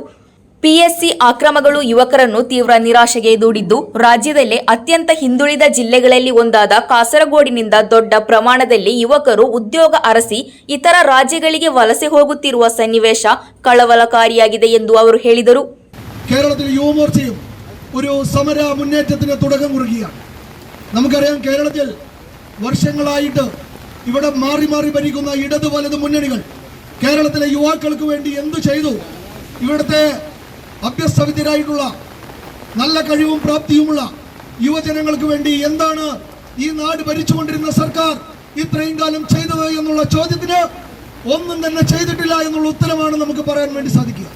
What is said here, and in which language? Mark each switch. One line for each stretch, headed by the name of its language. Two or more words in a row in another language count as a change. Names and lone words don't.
Kannada: ಪಿಎಸ್ಸಿ ಅಕ್ರಮಗಳು ಯುವಕರನ್ನು ತೀವ್ರ ನಿರಾಶೆಗೆ ದೂಡಿದ್ದು, ರಾಜ್ಯದಲ್ಲೇ ಅತ್ಯಂತ ಹಿಂದುಳಿದ ಜಿಲ್ಲೆಗಳಲ್ಲಿ ಒಂದಾದ ಕಾಸರಗೋಡಿನಿಂದ ದೊಡ್ಡ ಪ್ರಮಾಣದಲ್ಲಿ ಯುವಕರು ಉದ್ಯೋಗ ಅರಸಿ ಇತರ ರಾಜ್ಯಗಳಿಗೆ ವಲಸೆ ಹೋಗುತ್ತಿರುವ ಸನ್ನಿವೇಶ കളവലകാരിയാಗಿದೆ ಎಂದು ಅವರು ಹೇಳಿದರು.
Malayalam: കേരളത്തിൽ യുവമോർച്ചയും ഒരു സമര മുന്നേറ്റത്തിന് തുടക്കം കുറിക്കുകയാണ്. നമുക്കറിയാം, കേരളത്തിൽ വർഷങ്ങളായിട്ട് ഇവിടെ മാറി മാറി ഭരിക്കുന്ന ഇടത് വലത് മുന്നണികൾ കേരളത്തിലെ യുവാക്കൾക്ക് വേണ്ടി എന്തു ചെയ്തു? ഇവിടുത്തെ അഭ്യസ്തവിദ്യരായിട്ടുള്ള നല്ല കഴിവും പ്രാപ്തിയുമുള്ള യുവജനങ്ങൾക്ക് വേണ്ടി എന്താണ് ഈ നാട് ഭരിച്ചുകൊണ്ടിരുന്ന സർക്കാർ ഇത്രയും കാലം ചെയ്തത് എന്നുള്ള ചോദ്യത്തിന് ഒന്നും തന്നെ ചെയ്തിട്ടില്ല എന്നുള്ള ഉത്തരമാണ് നമുക്ക് പറയാൻ വേണ്ടി സാധിക്കുക.